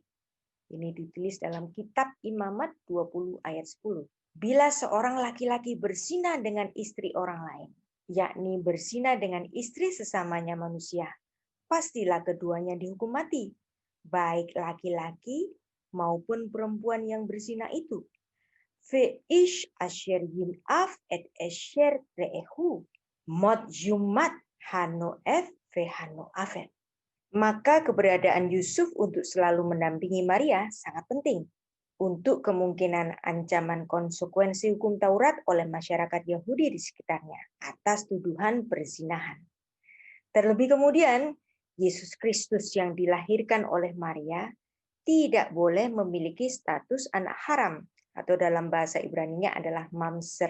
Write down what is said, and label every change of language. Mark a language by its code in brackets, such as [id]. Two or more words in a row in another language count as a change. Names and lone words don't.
[id] Ini ditulis dalam kitab Imamat 20 ayat 10. Bila seorang laki-laki berzina dengan istri orang lain, yakni berzina dengan istri sesamanya manusia, pastilah keduanya dihukum mati, baik laki-laki maupun perempuan yang berzina itu. [he] ואיש אשר ינאף את אשר רעהו מות יומת הנואף והנואפת. [id] Maka keberadaan Yusuf untuk selalu mendampingi Maria sangat penting untuk kemungkinan ancaman konsekuensi hukum Taurat oleh masyarakat Yahudi di sekitarnya atas tuduhan perzinahan. Terlebih kemudian, Yesus Kristus yang dilahirkan oleh Maria tidak boleh memiliki status anak haram atau dalam bahasa Ibrani-nya adalah mamzer.